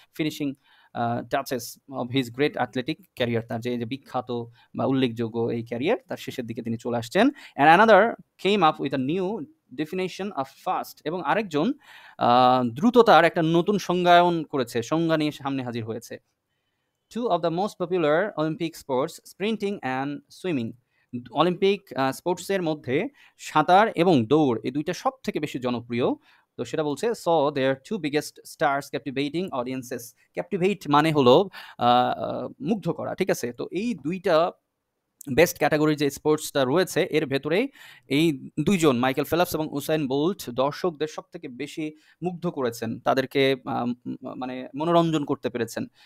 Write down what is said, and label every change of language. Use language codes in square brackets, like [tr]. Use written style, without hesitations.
[en] finishing touches of his great athletic career, [bn] তার যে বিখ্যাত বা উল্লেখযোগ্য এই ক্যারিয়ার তার শেষের দিকে তিনি চলে আসছেন। [en] and another came up with a new definition of fast, [bn] এবং আরেকজন দ্রুততার একটা নতুন সংজ্ঞা নিয়ে সামনে হাজির হয়েছে। [en] Two of the most popular Olympic sports, sprinting and swimming. [bn] Olympic স্পোর্টসের মধ্যে সাঁতার এবং দৌড় এই দুইটা সব থেকে বেশি জনপ্রিয়। তো সেটা বলছে [en] So their two biggest stars captivating audiences. [bn] Captivate মানে হলো মুগ্ধ করা, ঠিক আছে? তো এই দুইটা বেস্ট ক্যাটাগরি যে স্পোর্টসটা রয়েছে এর ভেতরেই এই দুইজন মাইকেল ফেলপস এবং উসাইন বোল্ট দর্শকদের সব থেকে বেশি মুগ্ধ করেছেন, তাদেরকে মানে মনোরঞ্জন করতে পেরেছেন।